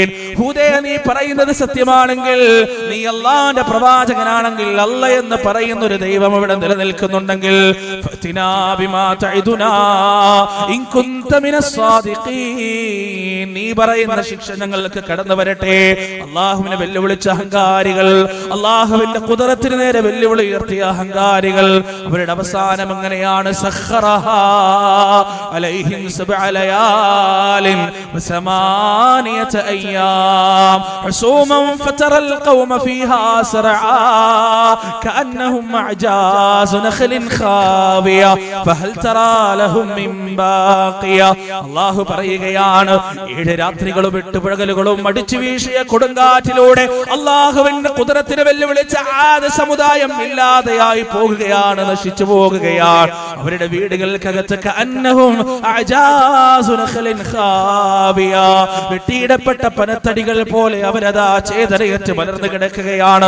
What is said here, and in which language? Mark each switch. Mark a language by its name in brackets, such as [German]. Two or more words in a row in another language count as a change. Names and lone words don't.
[Malayalam] ഹൂദേ നീ പറയുന്നത് സത്യമാണെങ്കിൽ, നീ അല്ലാഹുവിന്റെ പ്രവാചകനാണെങ്കിൽ, അല്ലാഹ് എന്ന് പറയുന്ന ഒരു ദൈവം ഇവിടെ നിലനിൽക്കുന്നുണ്ടെങ്കിൽ, [Arabic] فأتنا بما تعدنا إن كنت من الصادقين, [Malayalam] നീ പറയുന്ന ശിക്ഷ ഞങ്ങൾക്ക് കടന്നു വരട്ടെ. അല്ലാഹുവിനെ വെല്ലുവിളിച്ച അഹങ്കാരികൾ, അല്ലാഹുവിന്റെ ഖുദ്റത്തിന് നേരെ വെല്ലുവിളി ഉയർത്തിയ അഹങ്കാരികൾ, അവരുടെ അവസാനം എങ്ങനെയാണ്? [Arabic] سخرها عليهم 7 ليال و8 أيام حسوما فترى القوم فيها سرعا كأنهم أعجاز نخل خاوية فهل ترى لهم من باقية. [Malayalam] അല്ലാഹു പറയുകയാണ്, 7 രാത്രികളും 8 പകലുകളും അടിച്ചു വീശിയ കൊടുങ്കാറ്റിലൂടെ അല്ലാഹുവിന്റെ ഖുദ്റത്തിനെ വെല്ലുവിളിച്ച ആദ് സമുദായം ഇല്ലാതെയായി പോകുകയാണ്, നശിച്ചു പോകുകയാണ്. അവരുടെ വീടുകൾക്കകത്ത് വെട്ടിയിടപ്പെട്ട പനത്തടികൾ പോലെ അവരതാ ചേതനയറ്റ് മലർന്നു കിടക്കുകയാണ്.